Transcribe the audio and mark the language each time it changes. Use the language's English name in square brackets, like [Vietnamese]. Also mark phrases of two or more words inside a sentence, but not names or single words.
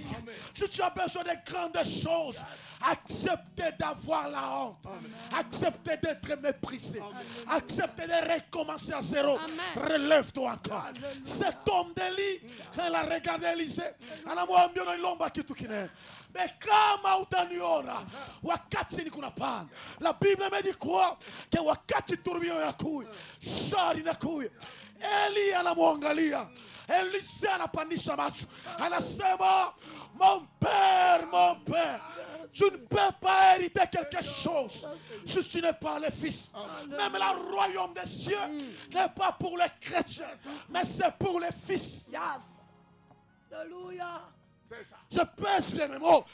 [French] Si tu as besoin de grandes choses, acceptez d'avoir la honte. Acceptez d'être méprisé. Acceptez de recommencer à zéro. Relève-toi encore. Cet homme d'Élie, quand il a regardé Élisée, mais [Swahili] kama utaniona wakati niko napanda, [French] la Bible me dit quoi? [Swahili] Que wakati turbio inakuja, shari inakuja. Eli anamwangalia, Elisha anapandisha macho, anasema [French] mon père, tu ne peux pas hériter quelque chose si tu n'es pas le fils. Même le royaume des cieux n'est pas pour les chrétiens, mais c'est pour les fils. Yes. Alléluia. Je pèse bien mes mots.